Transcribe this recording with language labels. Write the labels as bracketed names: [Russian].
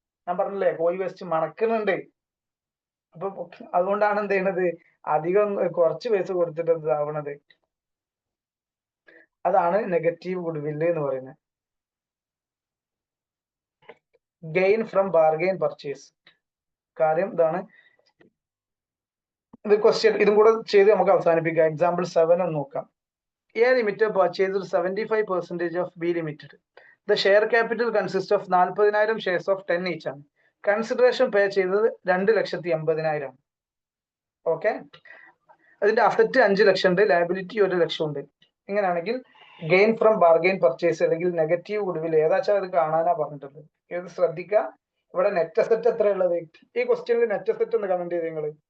[Malayalam] ഞാൻ പറഞ്ഞില്ലേ, കോയി വേസ്റ്റ് മണക്കുന്നുണ്ട്. അപ്പൊ അതുകൊണ്ടാണ് എന്ത് ചെയ്യുന്നത്, അധികം കുറച്ച് പൈസ കൊടുത്തിട്ട് ഇതാവണത്. അതാണ് നെഗറ്റീവ് ഗുഡ്വില്ല് എന്ന് പറയുന്നത്. Gain from bargain purchase. കാര്യം ഇതാണ്. ഇത് ക്വസ്റ്റ്യൻ ഇതും കൂടെ ചെയ്ത് നമുക്ക് അവസാനിപ്പിക്കാം. എക്സാമ്പിൾ 7 ഒന്ന് നോക്കാം. [English] A Limited purchased 75% of B Limited. The share capital consists of 40,000 shares of 10 each ആണ്. [Malayalam] കൺസിഡറേഷൻ പേ ചെയ്തത് 2,80,000. ഓക്കെ, അതിന്റെ അസറ്റ് 5 ലക്ഷം ഉണ്ട്, ലയബിലിറ്റി 1 ലക്ഷം ഉണ്ട്. ഇങ്ങനെയാണെങ്കിൽ ഗെയിൻ ഫ്രം ബാർഗെയിൻ പർച്ചേസ് അല്ലെങ്കിൽ നെഗറ്റീവ് ഗുഡ്വിൽ ഏതാച്ചാൽ അത് കാണാനാ പറഞ്ഞിട്ടുള്ളത്. ഇത് ശ്രദ്ധിക്കുക. ഇവിടെ നെറ്റ് അസറ്റ് എത്ര ഉള്ളത്? ഈ ക്വസ്റ്റ്യനിൽ നെറ്റ് അസറ്റ് ഒന്ന് കമന്റ് ചെയ്ത് നിങ്ങൾ.